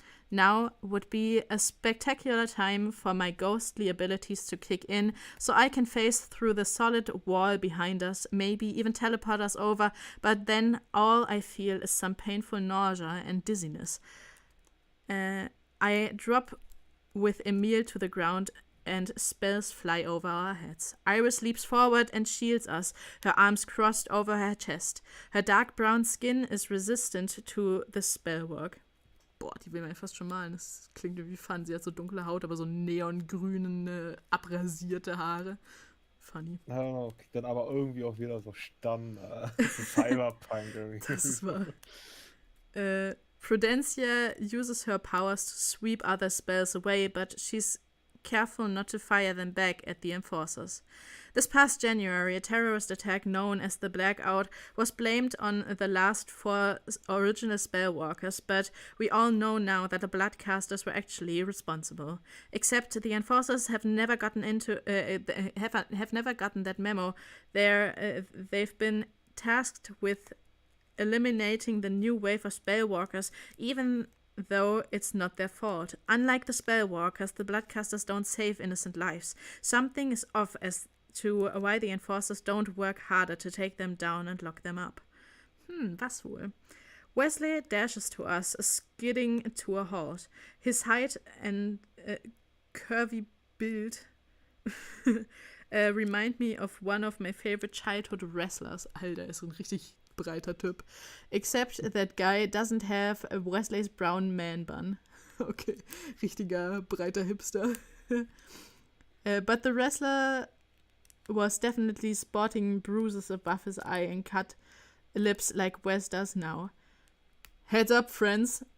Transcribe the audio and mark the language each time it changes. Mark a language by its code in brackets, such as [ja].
[en] Now would be a spectacular time for my ghostly abilities to kick in, so I can phase through the solid wall behind us, maybe even teleport us over, but then all I feel is some painful nausea and dizziness. I drop with Emil to the ground, and spells fly over our heads. Iris leaps forward and shields us, her arms crossed over her chest. Her dark brown skin is resistant to the spellwork. [de] Boah, die will man fast schon malen. Das klingt irgendwie fun. Sie hat so dunkle Haut, aber so neongrüne, abrasierte Haare. [en] Funny. I don't know, [de] dann aber irgendwie auch wieder so Standard. Cyberpunk irgendwie. Das war... [en] Prudencia uses her powers to sweep other spells away, but she's careful not to fire them back at the enforcers. This past January, a terrorist attack known as the Blackout was blamed on the last 4 original spellwalkers, but we all know now that the Bloodcasters were actually responsible. Except the enforcers have never gotten have never gotten that memo. They've been tasked with eliminating the new wave of spellwalkers, even though it's not their fault. Unlike the spellwalkers, the bloodcasters don't save innocent lives. Something is off as to why the enforcers don't work harder to take them down and lock them up. [de] Was wohl? [en] Wesley dashes to us, skidding to a halt. His height and curvy build remind me of one of my favorite childhood wrestlers. [de] Alter, ist so ein richtig breiter Typ. [en] Except that guy doesn't have Wesley's brown man bun. Okay, [de] richtiger breiter Hipster. [en] But the wrestler was definitely sporting bruises above his eye and cut lips like Wes does now. Heads up, friends.